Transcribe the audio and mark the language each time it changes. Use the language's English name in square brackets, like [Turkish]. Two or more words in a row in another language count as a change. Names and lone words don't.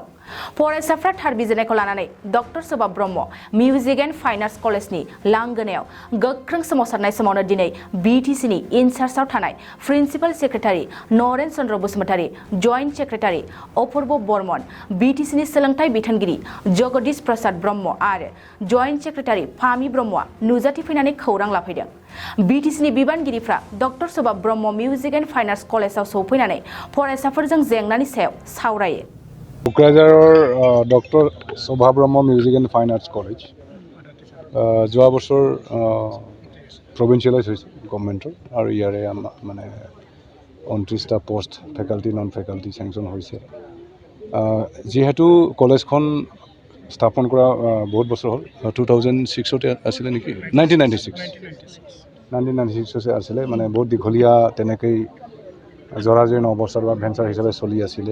[Bodo] फरायसाफ्रा थार बिजिरनायखौ लानानै डक्टर सोबाब ब्रह्म मिउजिक एन्ड फाइन आर्ट्स कलेजनि लांगोनायाव गोख्रों सोमावसारनाय समावनो दिनै बिटिसिनि इनचार्जआव थानाय [English] principal secretary [Bodo] नरेन चन्द्र बसुमतारी, [English] joint secretary [Bodo] अपूर्व बर्मन, बिटिसिनि सोलोंथाइ बिथोनगिरि जगदीश प्रसाद ब्रह्म आरो [English] joint secretary [Bodo] फामि ब्रह्मआ नुजाथि फैनानै खौरां लाफैदों। बिटिसिनि बिबानगिरिफ्रा डक्टर सोबाब ब्रह्म मिउजिक एन्ड फाइन आर्ट्स कलेजाव सौफैनानै फरायसाफोरजों जेंनानि सायाव सावरायो। [Assamese] क'क्राझाৰৰ डक्टर सोबाब ब्रह्म मिउजिक एन्ड फाइन आर्ट्स कलेज যোৱা বছৰ প্ৰভিঞ্চিয়েলাইজ হৈছে গভৰ্ণমেণ্টৰ আৰু ইয়াৰে মানে 29টা [English] post faculty non faculty sanction [Assamese] হৈছে। যিহেতু কলেজখন স্থাপন কৰা বহুত বছৰ হ'ল, 2006 আছিলে নেকি, 1996 আছিলে, মানে বহুত দীঘলীয়া তেনেকেই জৰাজীৰ্ণ অৱস্থাত বা ভেঞ্চাৰ হিচাপে চলি আছিলে।